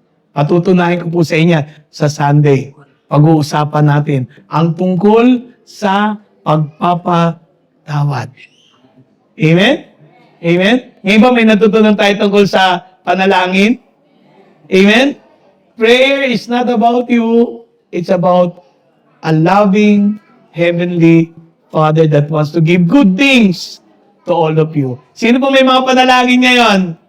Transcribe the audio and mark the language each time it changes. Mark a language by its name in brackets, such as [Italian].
[Filipino] Patutunayan ko po sa inyo sa Sunday. Pag-uusapan natin ang tungkol sa pagpapatawad. Amen? Amen? Ngayon ba may natutunan tayo tungkol sa panalangin? [English] Amen? Prayer is not about you. It's about a loving Heavenly Father that wants to give good things to all of you. [Filipino] Sino po may mga panalangin ngayon?